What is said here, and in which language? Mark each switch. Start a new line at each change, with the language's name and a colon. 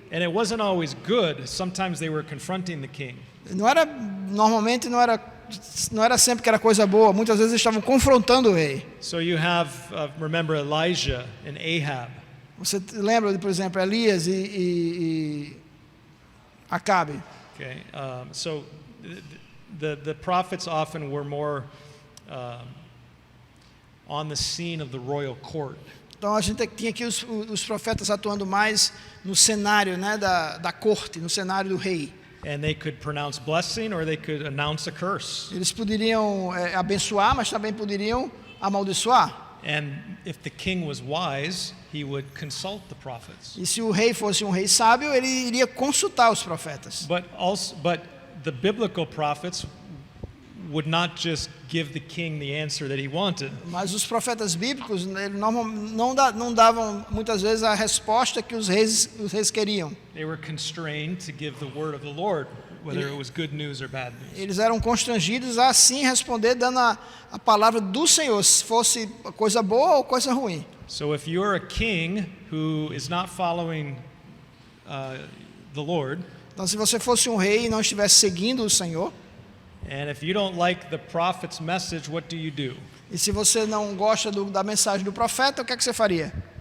English: And it wasn't always good. Sometimes they were confronting the king.
Portuguese: Normalmente não era sempre que era coisa boa. Muitas vezes eles estavam confrontando o rei.
English: So you have, remember Elijah and Ahab.
Portuguese: Você lembra, por exemplo, Elias e Acabe?
English: Okay, so the prophets often were more on the scene of the royal court.
Portuguese: Então a gente tinha aqui os profetas atuando mais no cenário, né, da corte, no cenário do rei.
English: And they could pronounce blessing or they could announce a curse.
Portuguese: Eles poderiam abençoar, mas também poderiam amaldiçoar.
English: And if the king was wise, he would consult the prophets.
Portuguese: E se o rei fosse um rei sábio, ele iria consultar os profetas.
English: But the biblical prophets would not just give the king the answer that he wanted.
Portuguese: Mas os profetas bíblicos não davam muitas vezes a resposta que os reis queriam.
English: They were constrained to give the word of the Lord, whether it was good news or bad news.
Portuguese: Eles eram constrangidos a assim responder dando a palavra do Senhor, se fosse coisa boa ou coisa ruim.
English: So if you're a king who is not following the Lord,
Portuguese: Então, se você fosse um rei e não estivesse seguindo o Senhor,
English: and if you don't like the prophet's message, what do you do?
Portuguese: e se você não gosta da mensagem do profeta, o que é que você faria?